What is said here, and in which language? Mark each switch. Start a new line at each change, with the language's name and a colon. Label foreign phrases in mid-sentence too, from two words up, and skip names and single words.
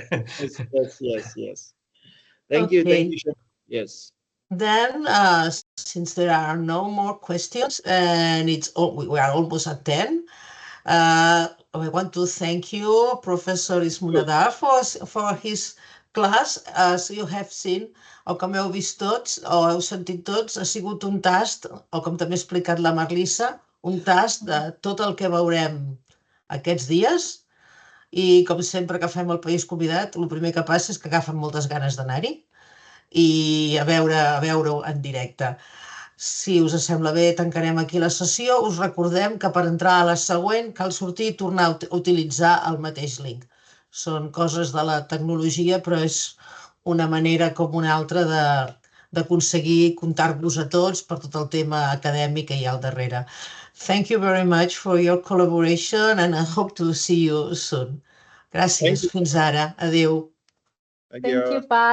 English: Yes. Thank you. Yes. Then, since there are no more questions and we are almost at 10, I want to thank you, Professor Ismunadar, for his class. As you have seen,
Catalan: o com heu vist tots, o heu sentit tots, ha sigut un tast, o com també ha explicat la Marlissa, un tast de tot el que veurem aquests dies. I com sempre que fem el País Convidat, el primer que passa és que agafen moltes ganes d'anar-hi i a veure-ho en directe. Si us sembla bé, tancarem aquí la sessió. Us recordem que per entrar a la següent cal sortir i tornar a utilitzar el mateix link. Són coses de la tecnologia, però és una manera com una altra d'aconseguir comptar-vos a tots per tot el tema acadèmic que hi ha al darrere.
English: Thank you very much for your collaboration and I hope to see you soon.
Catalan: Gràcies. Fins ara. Adéu.
English: Thank you, Pa.